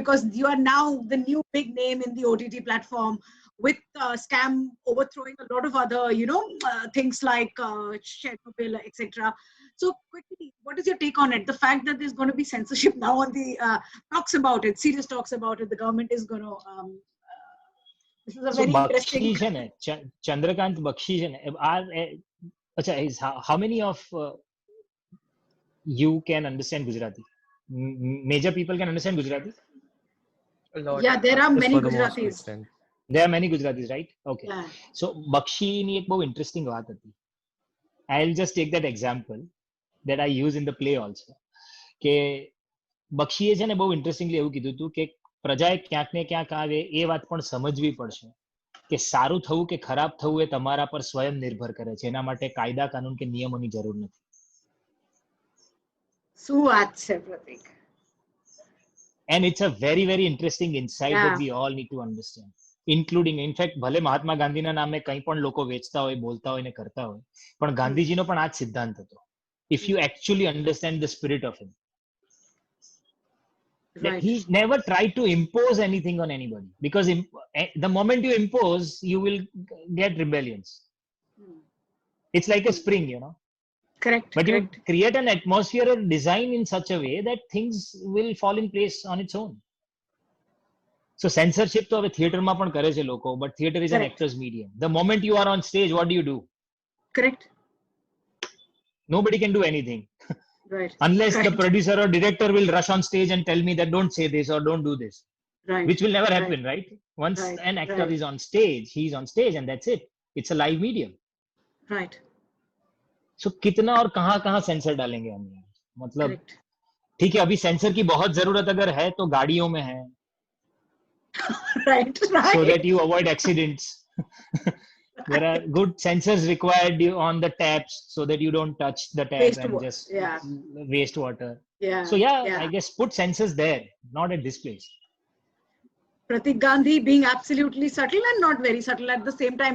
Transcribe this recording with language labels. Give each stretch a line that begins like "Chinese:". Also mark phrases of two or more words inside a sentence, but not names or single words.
English: Because you are now the new big name in the OTT platform, with scam overthrowing a lot of other, things like Chernobyl, etc. So quickly, what is your take on it? The fact that there's going to be censorship now on the talks about it, serious talks about it. The government is going to. This is a So very interesting.
Gujarati: Bakshi છે ને, ચંદ્રકાંત બક્ષી છે ને, અચ્છા,
English: how many of you can understand Gujarati? Major people can understand Gujarati? A lot. Yeah, there are Just many for the most Gujaratis. extent. There are many Gujaratis, right? Okay. Yeah.
Gujarati: So બક્ષી ની એક બહુ interesting વાત હતી.
English: I'll just take that example that I use in the play also.
Gujarati: કે બક્ષીએ છે ને બહુ ઇન્ટરેસ્ટિંગલી એવું કીધું હતું કે પ્રજાએ ક્યાંક ને ક્યાંક આવે એ વાત પણ સમજવી પડશે કે સારું થવું કે ખરાબ થવું એ તમારા પર સ્વયં નિર્ભર કરે છે. એના માટે કાયદા કાનૂન કે નિયમોની જરૂર નથી. શું વાત છે, પ્રતીક?
English: And it's a very, very interesting insight that we all need to understand. Including, in fact,
Gujarati: ભલે મહાત્મા ગાંધીના નામે કંઈ પણ લોકો વેચતા હોય, બોલતા હોય ને કરતા હોય, પણ ગાંધીજીનો પણ આ જ સિદ્ધાંત હતો.
English: If you actually understand the spirit of him. Right. He never tried to impose anything on anybody, because the moment you impose, you will get rebellions. It's like a spring, you know. Correct. But correct. you create an atmosphere or design in such a way that things will fall in place on its own.
Gujarati: So censorship તો હવે થિયેટરમાં પણ કરે છે લોકો,
English: but theater is an Correct. actor's medium. The moment you are on stage, what do? Correct. Nobody can do anything. Right. Unless the Right. producer or director will rush on stage and tell me that don't say this or don't do this. Right. Which will never happen, right? Once Right. an actor Right. is on stage, he's on stage and that's it. It's a live medium. Right.
Hindi: So कितना और कहाँ सेंसर डालेंगे हम? मतलब
English: Correct.
Hindi: ठीक है, अभी सेंसर की बहुत जरूरत अगर है तो गाड़ियों में है,
English: Right. Right. so that you avoid accidents. There are good sensors required on the taps so that you don't touch the tap Waste and water. just Yeah. waste water. Yeah. So yeah, Yeah. I guess put sensors there, not at this place. Pratik Gandhi being absolutely subtle and not very subtle at the same time.